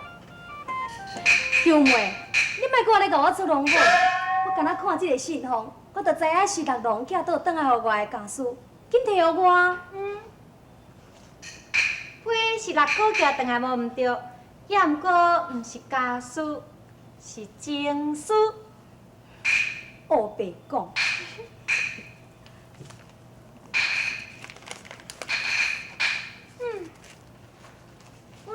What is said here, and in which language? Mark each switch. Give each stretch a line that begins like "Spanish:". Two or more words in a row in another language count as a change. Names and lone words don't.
Min Nan Chinese: 兄妹，你莫搁咧甲我出龙尾，我敢若看这个信封，我就知影是六郎寄倒转来互我的家私，紧摕互我。批是六哥寄转来无毋对，也毋过毋是家私，是情书。黑白讲。阮